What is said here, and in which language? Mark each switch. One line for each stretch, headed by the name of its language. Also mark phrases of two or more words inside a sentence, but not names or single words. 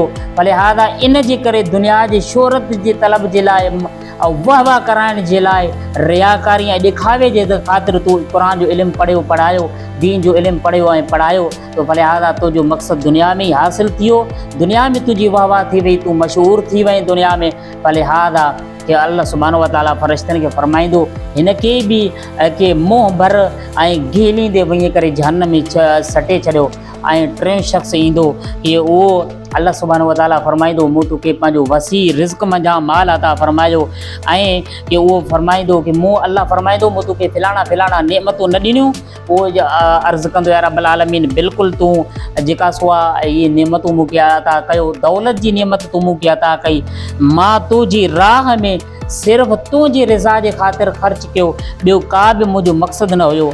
Sindhi: फलिहाज़ा इन जे करे दुनिया जी शोहरत जे तलब जे लाइ वाह वाह कराइण जे लाइ रियाकारी ऐं ॾेखावे जे ख़ातिर तूं क़ुरान जो इल्मु पढ़ियो पढ़ायो, दीन जो इल्मु पढ़ियो ऐं पढ़ायो, तो फलिहाज़ा तुंहिंजो मक़सदु दुनिया में ई हासिल थी वियो, दुनिया में तुंहिंजी वाह वाह थी वई, तूं मशहूर थी वई दुनिया में। फलिहाज़ा कि
Arabic: الله سبحانه وتعالى
Sindhi: फ़रिश्तनि खे फरमाईंदो हिन खे बि कि मुंहुं भर ऐं गीलींदे वञी करे जहन्नम में सटे छॾियो। ऐं टियों शख़्स ईंदो कि उहो
Arabic: الله سبحانه وتعالى
Sindhi: फरमाईंदो मूं तोखे पंहिंजो वसी रिज़्क़ मंझां माल अता फरमायो ऐं कि उहो फरमाईंदो कि अल्लाह फरमाईंदो मूं तोखे फिलाणा फिलाणा नेमतूं न ॾिनियूं। उहो अर्ज़ु कंदो
Arabic: يا رب العالمين
Sindhi: बिल्कुलु तूं जेका सुआ इहे नेमतूं मूंखे अता कयो, दौलत जी नेमत तूं मूंखे अता कई, मां तुंहिंजी राह में सिर्फ़ु तुंहिंजी रिज़ा जे ख़ातिर ख़र्च कयो, ॿियो का बि मुंहिंजो मक़सदु न हुयो।